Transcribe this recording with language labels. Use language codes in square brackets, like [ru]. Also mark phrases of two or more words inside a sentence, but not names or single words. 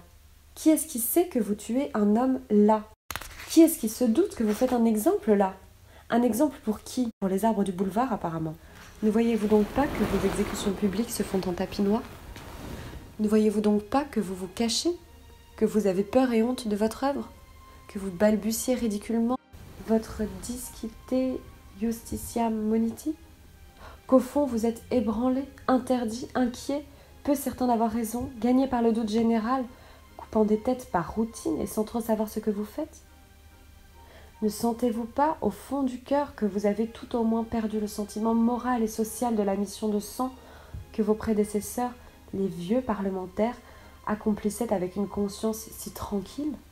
[fr] Qui est-ce qui sait que vous tuez un homme là ? Qui est-ce qui se doute que vous faites un exemple là ? Un exemple pour qui ? Pour les arbres du boulevard apparemment. Ne voyez-vous donc pas que vos exécutions publiques se font en tapis noir ? Ne voyez-vous donc pas que vous vous cachez ? Que vous avez peur et honte de votre œuvre ? Que vous balbutiez ridiculement votre [la] discite justitiam moniti ? [fr] Qu'au fond vous êtes ébranlé, interdit, inquiet, peu certain d'avoir raison, gagné par le doute général, coupant des têtes par routine et sans trop savoir ce que vous faites ? Ne sentez-vous pas, au fond du cœur, que vous avez tout au moins perdu le sentiment moral et social de la mission de sang que vos prédécesseurs, les vieux parlementaires, accomplissaient avec une conscience si tranquille ?